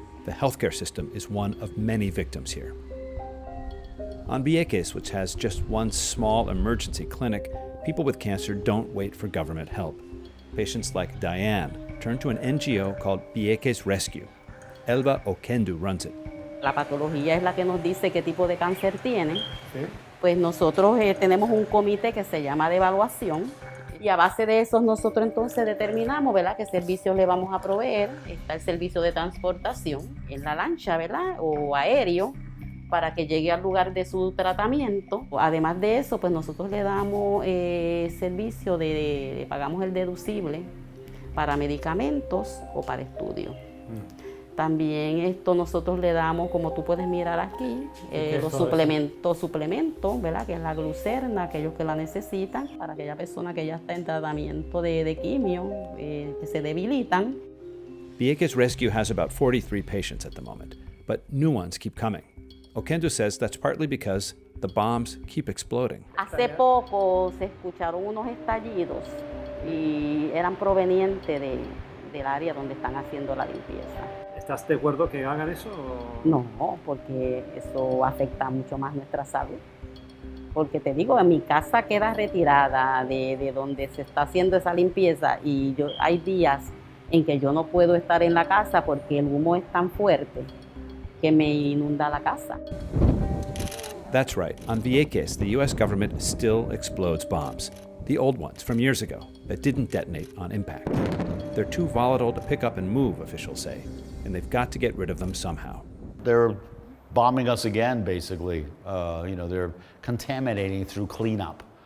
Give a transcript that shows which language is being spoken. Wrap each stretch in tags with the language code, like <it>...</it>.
<en>The healthcare system is one of many victims here. On Vieques, which has just one small emergency clinic, people with cancer don't wait for government help. Patients like Diane turn to an NGO called Vieques Rescue. Elba Oquendo runs it.</en> <es>La patología es la que nos dice qué tipo de cáncer tiene. ¿Sí? Pues nosotros tenemos un comité que se llama de evaluación y a base de eso nosotros entonces determinamos, ¿verdad?, qué servicios le vamos a proveer. Está el servicio de transportación en la lancha, ¿verdad?, o aéreo, para que llegue al lugar de su tratamiento. Además de eso, pues nosotros le damos servicio le pagamos el deducible para medicamentos o para estudios. También nosotros le damos, como tú puedes mirar aquí, los suplementos, ¿verdad?, que es la glucerna, aquellos que la necesitan, para aquella persona que ya está en tratamiento de quimio, que se debilitan.</es> <en>Vieques Rescue has about 43 patients at the moment, but new ones keep coming. Oquendo says that's partly because the bombs keep exploding.</en> <es>Hace poco se escucharon unos estallidos y eran provenientes del área donde están haciendo la limpieza. ¿Estás de acuerdo que hagan eso? No, porque eso afecta mucho más nuestra salud. Porque te digo, mi casa queda retirada de donde se está haciendo esa limpieza y hay días en que yo no puedo estar en la casa porque el humo es tan fuerte que me inunda la casa.</es> <en>That's right. On Vieques, the U.S. government still explodes bombs. The old ones from years ago that didn't detonate on impact. They're too volatile to pick up and move, officials say, and they've got to get rid of them somehow. They're bombing us again, basically. They're contaminating through cleanup.</en>